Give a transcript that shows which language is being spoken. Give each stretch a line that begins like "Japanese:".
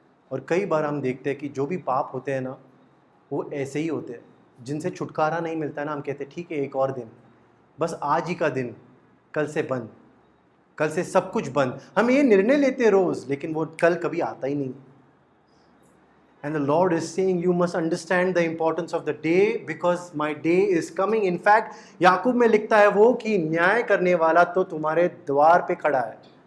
Hindi: और कई बार हम देखते हैं कि जो भी पाप होते हैं ना, वो ऐसे ही होते हैं, जिनसे छुटकारा नहीं मिलता है ना, हम कहते हैं ठीक है एक और दिन, बस आज ही का दिन, कल से बंद, कल से सब कुछ बंद। हम ये निर्णय लेते हैं रोज, लेकिन वो कल कभी आता ही नहीं।
English: And the Lord is saying, you must understand the importance of the day because my day is coming. In fact,
Hindi: याकूब में लिखता है वो कि न्याय करने वाला तो तुम्हारे द्वार पे खड़ा है।